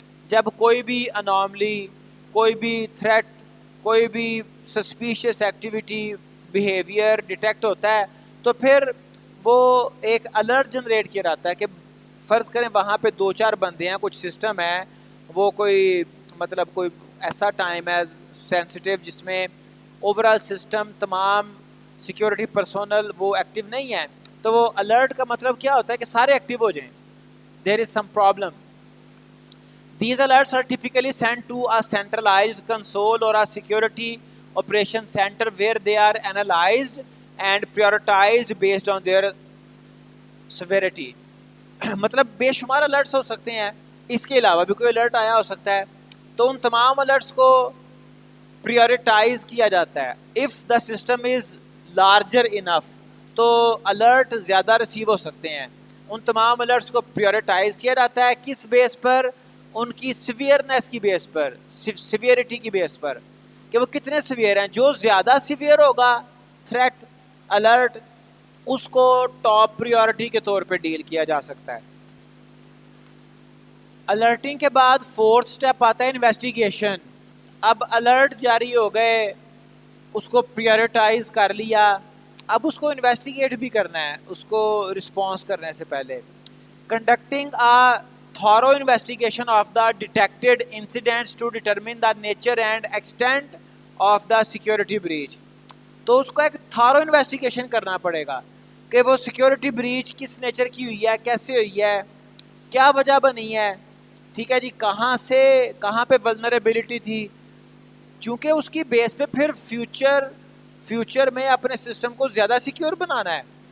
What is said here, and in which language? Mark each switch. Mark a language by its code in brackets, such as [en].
[ur] جب کوئی بھی اناملی، کوئی بھی تھریٹ، کوئی بھی سسپیشیس ایکٹیویٹی، بیہیویئر ڈیٹیکٹ ہوتا ہے تو پھر وہ ایک الرٹ جنریٹ کیا جاتا ہے کہ فرض کریں وہاں پہ 2-4 بندے ہیں، کچھ سسٹم ہے، وہ کوئی مطلب کوئی ایسا ٹائم ہے سینسٹیو جس میں اوورال سسٹم تمام سیکیورٹی پرسونل وہ ایکٹیو نہیں ہیں، تو وہ الرٹ کا مطلب کیا ہوتا ہے کہ سارے ایکٹیو ہو جائیں. [en] There is some problem. These alerts are typically sent to a centralized console or a security operation center where they are analyzed and prioritized based on their severity. [ur] مطلب بے شمار الرٹس ہو سکتے ہیں، اس کے علاوہ بھی کوئی الرٹ آیا ہو سکتا ہے، تو ان تمام الرٹس کو پریورٹائز کیا جاتا ہے. [en] if the system is larger enough, [ur] تو الرٹ زیادہ ریسیو ہو سکتے ہیں. ان تمام الرٹس کو پریورٹائز کیا جاتا ہے کس بیس پر؟ ان کی سیویئرنیس کی بیس پر، سیویئرٹی کی بیس پر، کہ وہ کتنے سیویئر ہیں. جو زیادہ سیویئر ہوگا تھریٹ الرٹ، اس کو ٹاپ پریورٹی کے طور پہ ڈیل کیا جا سکتا ہے. الرٹنگ کے بعد فورتھ سٹیپ آتا ہے انویسٹیگیشن. اب الرٹ جاری ہو گئے، اس کو پریورٹائز کر لیا، اب اس کو انویسٹیگیٹ بھی کرنا ہے اس کو رسپانس کرنے سے پہلے. [en] Conducting a thorough investigation of the detected incidents to determine the nature and extent of the security breach. [ur] تو اس کو ایک تھارو انویسٹیگیشن کرنا پڑے گا کہ وہ سیکیورٹی بریچ کس نیچر کی ہوئی ہے, کیسے ہوئی ہے, کیا وجہ بنی ہے, ٹھیک ہے جی, کہاں پہ ولنریبلٹی تھی, چونکہ اس کی بیس پہ پھر فیوچر میں اپنے سسٹم کو زیادہ سیکیور بنانا ہے.